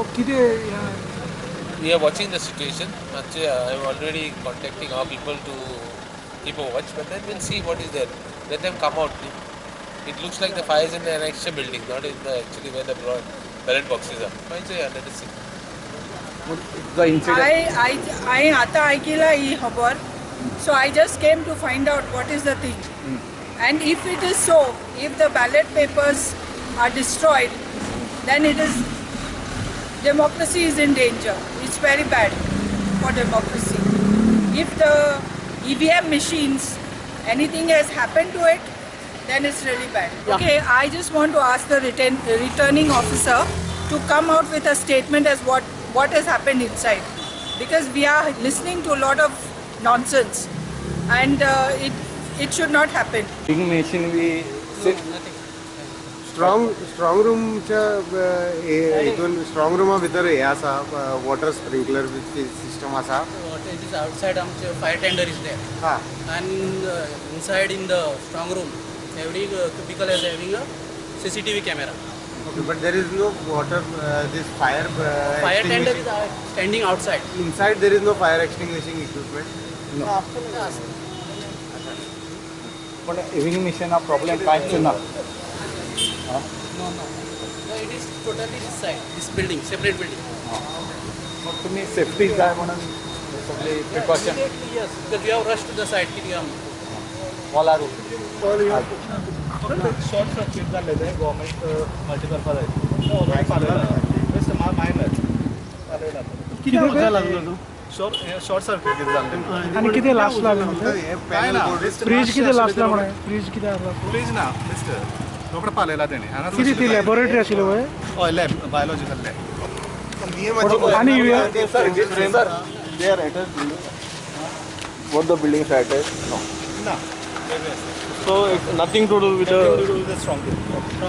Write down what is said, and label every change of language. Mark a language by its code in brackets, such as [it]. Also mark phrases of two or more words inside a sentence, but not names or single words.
[en] We are watching the situation. Actually, I am already contacting our people to keep a watch, but then we'll see what is there. Let them come out. It looks like the fire is in the extra building, not in the actually where the ballot boxes are. Fine, so yeah, let us see. The incident. [kok] I आता ऐकिला ही खबर. [en] So I just came to find out what is the thing. And if it is so, if the ballot papers are destroyed, then it is democracy is in danger. It's very bad for democracy. If the EVM machines, anything has happened to it, then it's really bad. Yeah. Okay, I just want to ask the returning officer to come out with a statement as what has happened inside. Because we are listening to a lot of nonsense and it should not happen. Machine we [kok] स्ट्रॉंग रूमच्या हितून स्ट्रॉंग रूमा भितर हे आसा [en] water sprinkler system [kok] आसा. [en] It is outside आमचे fire tender is there. And inside in the strong room, every cubicle is having a CCTV camera. Okay, but there is no water. This fire. Fire tender is standing outside. Inside there is no fire extinguishing equipment. [kok] पण इव्हिनिंग मिशन हा प्रॉब्लेम कांयच ना. [en] No. It is totally this side, this building, separate building. [kok] मग तुम्ही सेफ्टी जाय म्हणून सगळी प्रिकॉशन [en] Immediately, yes, because we have rushed to the side. all are short circuit [kok] जाल्लें तें [en] government multipurpose minor short circuit [kok] जाल्लें आणि किती लास्ट लागलं काय ना फ्रीज किती लास्ट लागलं फ्रीज किती फ्रीज ना मिस्टर रोकडो पालयला तेणी किती ती लॅबोरेटरी आशिल्ली वय हय लॅब [en] biological lab [kok] आणि [en] both the buildings are attached? [kok] ना [en] So it's nothing to do with the स्ट्रॉंग